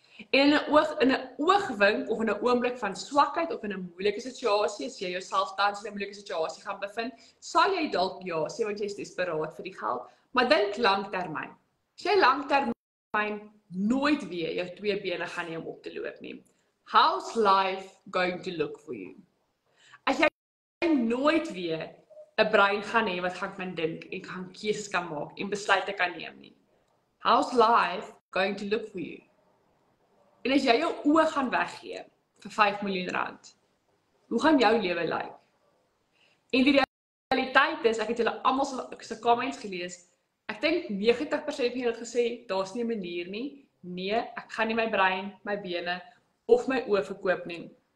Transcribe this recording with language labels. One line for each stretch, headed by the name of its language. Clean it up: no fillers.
Afrikaans: En in 'n oogwink of in 'n oomblik van swakheid of in 'n moeilike situasie, as jy jouself tans in 'n moeilike situasie gaan bevind, sal jy dalk ja sê want jy is desperaat vir die geld, maar dink langtermyn. As jy langtermyn nooit weer jou 2 bene gaan hê om op te loop nie.
English: How's life going to look for you?
Afrikaans: As jy nooit weer 'n brein gaan hê wat gaan kan dink en gaan keuses kan maak en besluite kan neem nie.
English: How's life going to look for you?
Afrikaans: En as jy jou oë gaan weggee vir R5 miljoen, hoe gaan jou lewe lyk? En die realiteit is, ek het julle almal se comments gelees, ek dink 90% van julle het gesê, daar's nie 'n manier nie, nee, ek gaan nie my brein, my bene of my oë verkoop nie.